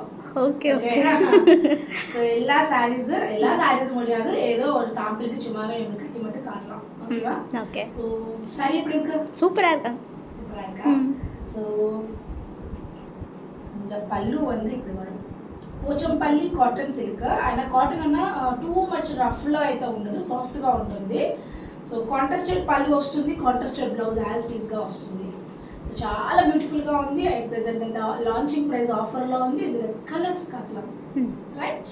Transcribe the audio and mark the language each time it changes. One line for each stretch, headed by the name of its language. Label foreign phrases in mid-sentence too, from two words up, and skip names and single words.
Tamil: ஓகே ஓகே. ஸோ எல்லா சாரீஸும் முடியாது, ஏதோ ஒரு சாம்பிளுக்கு சும்மாவே இவங்க கட்டி மட்டும் காட்டலாம். ஓகேவா? ஓகே. ஸோ சாரி எப்படி இருக்கு? சூப்பராக இருக்காங்க. சூப்பராக இருக்கா? ஸோ இந்த பல்லு வந்து இப்படி வரும்.
Telugu: పోచంపల్లి కాటన్ సిల్క్ అయినా కాటన్ అన్న
English: too much
Telugu: రఫ్లో అయితే ఉండదు, సాఫ్ట్గా ఉంటుంది. సో కాంట్రాస్టెడ్ పళ్ళు వస్తుంది,
English: contrasted blouse as
Telugu: టీస్గా వస్తుంది. సో చాలా బ్యూటిఫుల్గా ఉంది.
English: at present
Telugu: అయితే
English: launching price
Telugu: ఆఫర్లో ఉంది. ఇది కలర్స్ అట్లా రైట్.